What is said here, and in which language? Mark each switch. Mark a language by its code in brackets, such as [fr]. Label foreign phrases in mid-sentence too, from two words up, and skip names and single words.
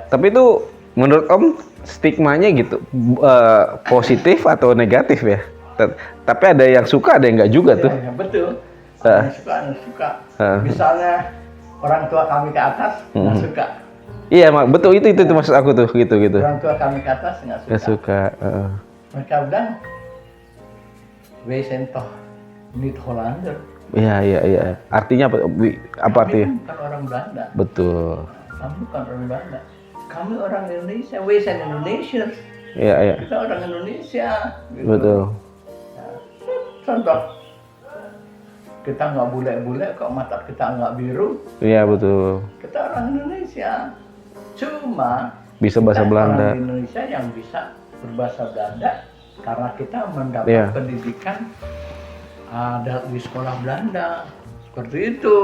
[id] Tapi itu menurut Om stigmanya gitu positif atau negatif ya? Tapi ada yang suka, ada yang enggak juga tuh. Ya, betul. Ada yang suka. Misalnya orang tua kami ke atas nggak suka. Iya, betul itu maksud aku tuh gitu. Orang tua kami ke atas nggak suka. Mereka bilang, [nl] wij zijn toch niet Hollander. [id] Iya. Artinya apa artinya? Kami bukan orang Belanda. Betul. Kami bukan orang Belanda. Kami orang Indonesia. [en] We are Indonesians. [id] Iya. Kita orang Indonesia. Gitu. Betul. Nah, contoh, kita nggak bule-bule, kok mata kita nggak biru. Iya betul. Kita orang Indonesia. Cuma bisa bahasa Belanda. Orang Indonesia yang bisa berbahasa Belanda karena kita mendapat pendidikan di sekolah Belanda, seperti itu.